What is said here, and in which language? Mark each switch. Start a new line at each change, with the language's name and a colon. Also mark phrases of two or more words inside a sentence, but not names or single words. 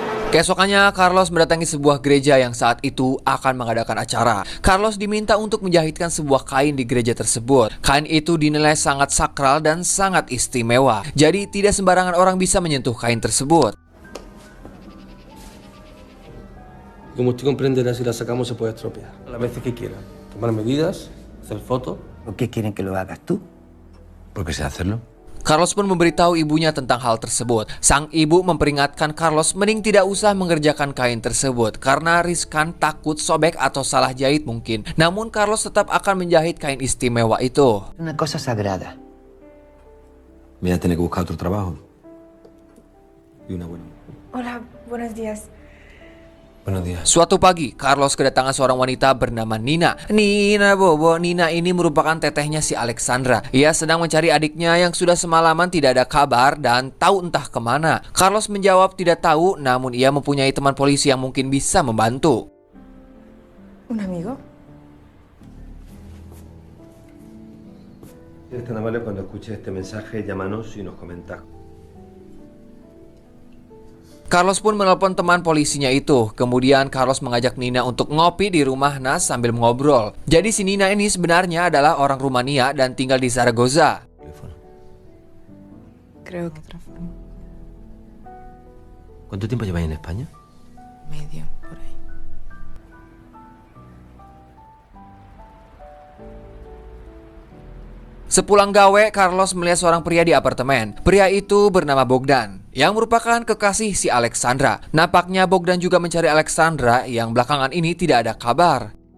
Indonesian: Keesokannya, Carlos mendatangi sebuah gereja yang saat itu akan mengadakan acara. Carlos diminta untuk menjahitkan sebuah kain di gereja tersebut. Kain itu dinilai sangat sakral dan sangat istimewa. Jadi tidak sembarangan orang bisa menyentuh kain tersebut.
Spanish: Como usted comprenderá, si la sacamos se puede estropear. A las veces que quiera. Tomar medidas, hacer fotos. ¿Por qué quieren que lo hagas tú? Porque sé hacerlo.
Indonesian: Carlos pun memberitahu ibunya tentang hal tersebut. Sang ibu memperingatkan Carlos mending tidak usah mengerjakan kain tersebut karena riskan, takut sobek atau salah jahit mungkin. Namun Carlos tetap akan menjahit kain istimewa itu.
Spanish: Una cosa sagrada. Voy a tener que buscar otro trabajo. Y una buena. Hola, buenos días. Buenos días.
Indonesian: Suatu pagi, Carlos kedatangan seorang wanita bernama Nina. Nina Bobo, Nina ini merupakan tetehnya si Alexandra. Ia sedang mencari adiknya yang sudah semalaman tidak ada kabar dan tahu entah kemana. Carlos menjawab tidak tahu, namun ia mempunyai teman polisi yang mungkin bisa membantu.
Spanish: ¿Un amigo? Si eres tan amable, cuando escuches este mensaje, llámanos y nos comentas.
Indonesian: Carlos pun menelpon teman polisinya itu. Kemudian Carlos mengajak Nina untuk ngopi di rumah Nas sambil ngobrol. Jadi si Nina ini sebenarnya adalah orang Rumania dan tinggal di Zaragoza.
Spanish: Teléfono. Creo que otra forma. ¿Cuánto tiempo lleváis en España? Medio, por ahí.
Indonesian: Sepulang gawe, Carlos melihat seorang pria di apartemen. Pria itu bernama Bogdan, yang merupakan kekasih si Alexandra. Nampaknya Bogdan juga mencari Alexandra yang belakangan ini tidak ada kabar.